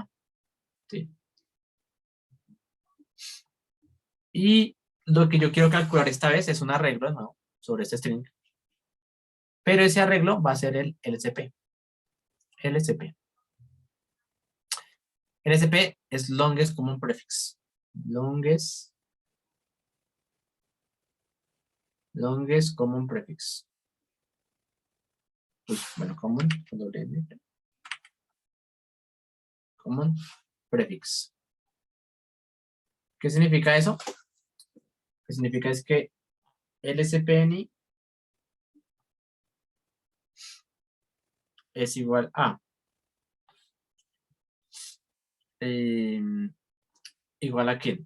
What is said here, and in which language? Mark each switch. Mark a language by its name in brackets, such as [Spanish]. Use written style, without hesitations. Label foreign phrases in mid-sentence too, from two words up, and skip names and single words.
[Spanish] ¿Sí? Y lo que yo quiero calcular esta vez es un arreglo, ¿no?, sobre este string. Pero ese arreglo va a ser el LCP. LCP. LCP es [English] Longest Common Prefix. Longest Common Prefix. Bueno, common, common prefix. [Spanish] ¿Qué significa eso? Lo que significa es que LCPN es igual a igual a ¿qué?